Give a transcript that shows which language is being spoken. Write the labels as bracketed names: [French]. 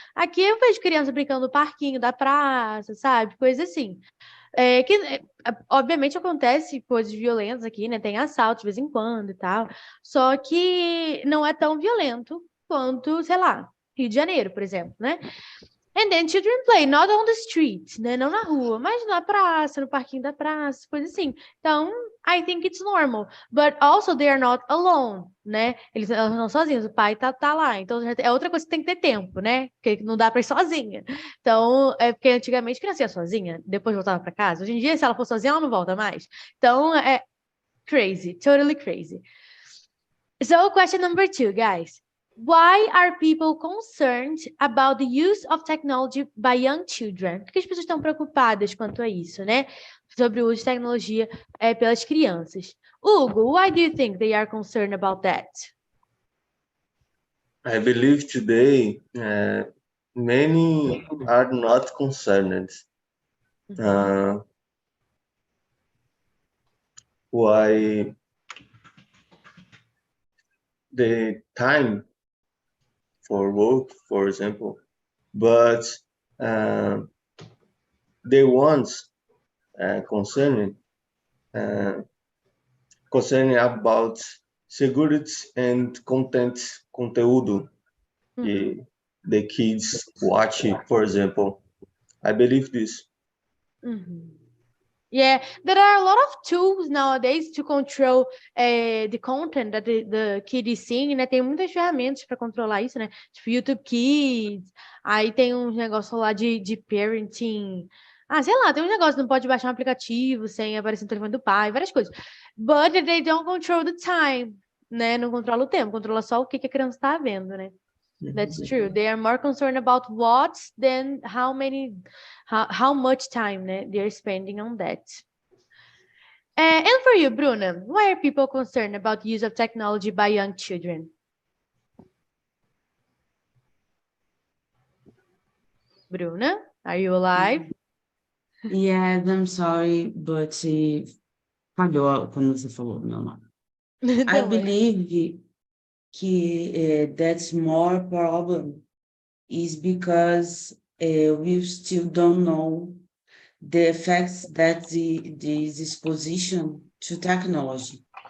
[Portuguese] Aqui eu vejo criança brincando no parquinho da praça, sabe? Coisa assim. Obviamente acontece coisas violentas aqui, né? Tem assalto de vez em quando e tal. Só que não é tão violento quanto, sei lá, Rio de Janeiro, por exemplo, né? [English] And then children play, not on the street, né? [Portuguese] Não na rua, mas na praça, no parquinho da praça, coisa assim. [English] Então, I think it's normal. But also they are not alone, né? [Portuguese] Eles não estão sozinhos, o pai tá lá. Então, é outra coisa que tem que ter tempo, né? Porque não dá pra ir sozinha. Então, é porque antigamente criança ia sozinha, depois voltava pra casa. Hoje em dia, se ela for sozinha, ela não volta mais. Então, é [English] crazy, totally crazy. So, question number 2, guys. Why are people concerned about the use of technology by young children? [Portuguese] Por que as pessoas estão preocupadas quanto a isso, né? Sobre o uso de tecnologia pelas crianças. [English] Hugo, why do you think they are concerned about that? I believe today many are not concerned. Why the time for work, for example, but the ones concerning about security and conteúdo the kids watch, for example. I believe this. Yeah, there are a lot of tools nowadays to control the content that the kid is seeing, né? [Portuguese] Tem muitas ferramentas para controlar isso, né? Tipo YouTube Kids, aí tem uns negócios lá de parenting. Sei lá, tem um negócio, não pode baixar um aplicativo sem aparecer no telefone do pai, várias coisas. [English] But they don't control the time, né? [Portuguese] Não controla o tempo, controla só o que a criança está vendo, né? [English] That's true. They are more concerned about what than how much time, né, they are spending on that. And for you, Bruna, why are people concerned about the use of technology by young children? Bruna, are you alive? Yeah, I'm sorry, but [Portuguese] falhou quando você falou meu nome. [English] I believe que that's more problem is because we still don't know the effects that this exposition to technology.